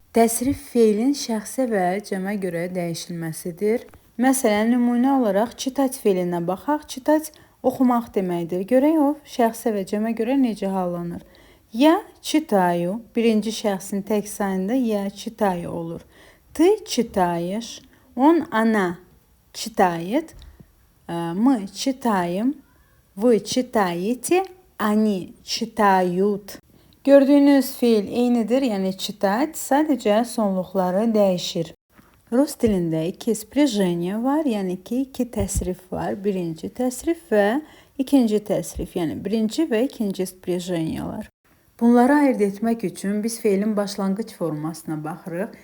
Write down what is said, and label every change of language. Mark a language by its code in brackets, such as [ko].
[az] Təsrif feilin şəxsə və cəmə görə dəyişilməsidir. Məsələn, nümunə olaraq çitać feilinə baxaq. Çitać oxumaq deməkdir. Görək o şəxsə və cəmə görə necə hallanır. Ya читаю, birinci şəxsin tək sayında [ru] ya читаю [az] olur. [ru] Ты читаешь, он, она читает, мы читаем, вы читаете, они читают. [az] Gördüyünüz fiil eynidir, yəni читать, sadəcə sonluqları dəyişir. Rus dilində iki sprijeniya var, yəni ki, iki təsrif var. Birinci təsrif və ikinci təsrif, yəni birinci və ikinci sprijeniyalar. Bunları ayırt etmək üçün biz feilin başlanğıc formasına baxırıq.